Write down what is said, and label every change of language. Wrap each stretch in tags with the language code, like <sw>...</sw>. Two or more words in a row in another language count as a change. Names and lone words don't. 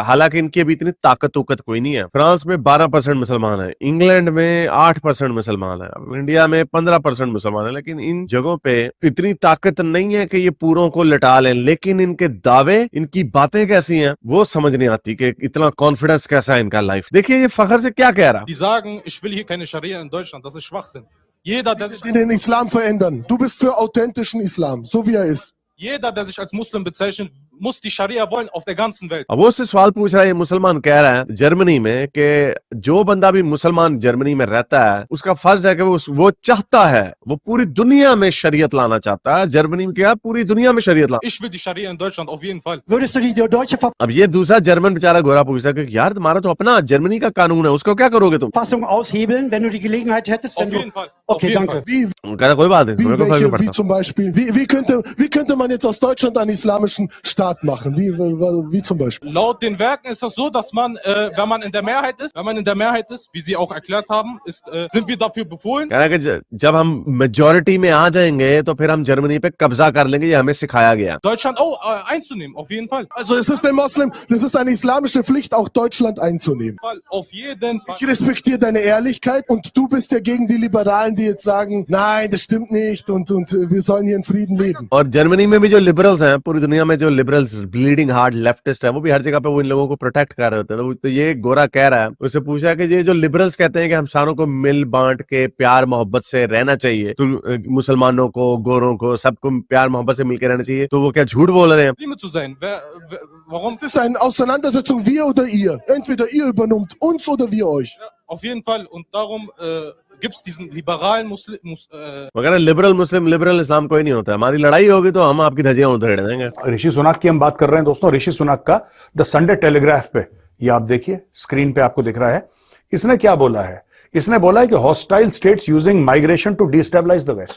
<hi>हालांकि इनकी अभी इतनी ताकत कोई नहीं है। फ्रांस में 12% मुसलमान है, इंग्लैंड में 8% मुसलमान है, इंडिया में 15% मुसलमान है, लेकिन इन जगहों पे इतनी ताकत नहीं है कि ये पूरों को लटा लें। लेकिन इनके दावे, इनकी बातें कैसी हैं वो समझ नहीं आती कि इतना कॉन्फिडेंस कैसा है इनका लाइफ। देखिए ये फखर से क्या कह रहा।</hi> <de>Die sagen, ich will hier keine Scharia in Deutschland. Das ist Schwachsinn. Jeder, der sich Den Islam verändern. Du bist für authentischen Islam, so wie er ist. Jeder, der sich als Muslim bezeichnet, muss die Scharia wollen auf der ganzen Welt.</de> <hi>अब वो उससे सवाल पूछ रहा है, ये मुसलमान कह रहा है जर्मनी में कि जो बंदा भी मुसलमान जर्मनी में रहता है उसका फर्ज है कि वो चाहता है, वो पूरी दुनिया में शरीयत लाना चाहता है। जर्मनी में क्या, पूरी दुनिया में शरीयत लाना।</hi> <de>Ich will die Scharia in Deutschland auf jeden Fall. Würdest du die deutsche</de> <hi>अब ये दूसरा जर्मन बेचारा गोरा पूछता है कि यार तुम्हारा तो अपना जर्मनी का कानून है, उसको क्या करोगे तुम?</hi> <de>Verfassung aushebeln, wenn du die Gelegenheit hättest? Auf jeden Fall. Okay, danke.</de> <hi>कहता कोई बात नहीं, तुम्हें कोई फर्क नहीं</hi> <de>Wie</de> <hi>पड़ता।</hi> <de>zum Beispiel, wie könnte man jetzt aus Deutschland einen islamischen Staat machen? Wie zum Beispiel? Laut den Werken ist das so, dass man, wenn man in der Mehrheit ist, wie Sie auch erklärt haben, sind wir dafür befohlen.</de> <hi>कह रहा है कि जब हम मेजॉरिटी में आ जाएंगे तो फिर हम जर्मनी पे कब्जा कर लेंगे, ये हमें सिखाया गया।</hi> <de>Deutschland einzunehmen, auf jeden Fall. Also es ist das ist eine islamische Pflicht, auch Deutschland einzunehmen. Auf jeden Fall. Ich respektiere deine Ehrlichkeit und du bist ja gegen die Liberalen, die jetzt sagen, nein, das stimmt nicht und wir sollen hier in Frieden leben.</de> <hi>और जर्मनी में भी जो लिबरल्स हैं, पूरी दुनिया में जो लिबरल्स</hi> <en>bleeding heart leftist</en> <hi>है, वो भी हर जगह पे वो इन लोगों को प्रोटेक्ट कर रहे होते हैं। तो ये गोरा कह रहा है, उससे पूछा कि ये जो लिबरल्स कहते हैं कि हम सारों को मिल बांट के प्यार मोहब्बत से रहना चाहिए, तो मुसलमानों को, गोरों को, सबको प्यार मोहब्बत से मिलकर रहना चाहिए, तो वो क्या झूठ बोल रहे हैं?</hi> <de>Zu sein. Warum? Es ist eine Auseinandersetzung, wir oder ihr. Entweder ihr übernimmt uns oder wir euch. Ja, auf jeden Fall. Und darum gibt es diesen liberalen</de> <hi>मगर</hi> <en>liberal Muslim liberal Islam</en> <hi>कोई नहीं होता है। हमारी लड़ाई होगी तो हम आपकी धज्जियां उधेड़ देंगे। ऋषि सुनाक की हम बात कर रहे हैं दोस्तों। ऋषि सुनाक का द संडे टेलीग्राफ पे, ये आप देखिए स्क्रीन पे आपको दिख रहा है। इसने क्या बोला है? इसने बोला है कि</hi> <en>hostile states using migration to destabilize the West.</en>